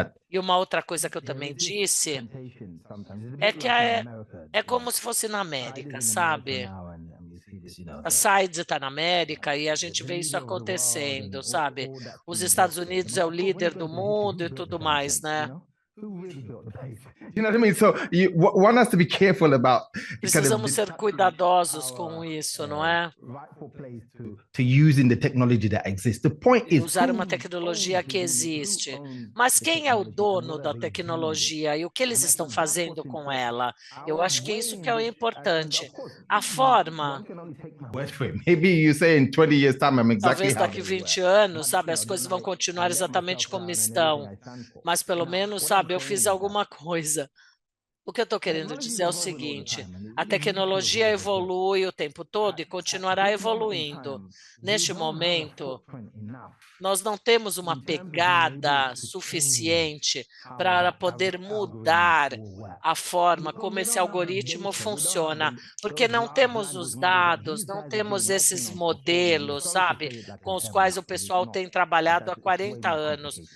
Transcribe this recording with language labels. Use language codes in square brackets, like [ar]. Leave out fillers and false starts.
[pt] E uma outra coisa que eu também disse é que é como se fosse na América, sabe? A SAIDS está na América e a gente vê isso acontecendo, sabe? Os Estados Unidos é o líder do mundo e tudo mais, né? [en] You know what I mean? So one has to be careful about [pt] precisamos ser cuidadosos com isso, não é? [en] To using the technology that exists. The point is [pt] usar uma tecnologia que existe. Mas quem é o dono da tecnologia e o que eles estão fazendo com ela? Eu acho que isso que é o importante. A forma. [en] Maybe you say in 20 years time I'm exactly [pt] talvez daqui 20 anos, sabe, as coisas vão continuar exatamente como estão. Mas pelo menos, sabe, eu fiz alguma coisa. O que eu estou querendo dizer é o seguinte, a tecnologia evolui o tempo todo e continuará evoluindo. Neste momento, nós não temos uma pegada suficiente para poder mudar a forma como esse algoritmo funciona, porque não temos os dados, não temos esses modelos, sabe, com os quais o pessoal tem trabalhado há 40 anos.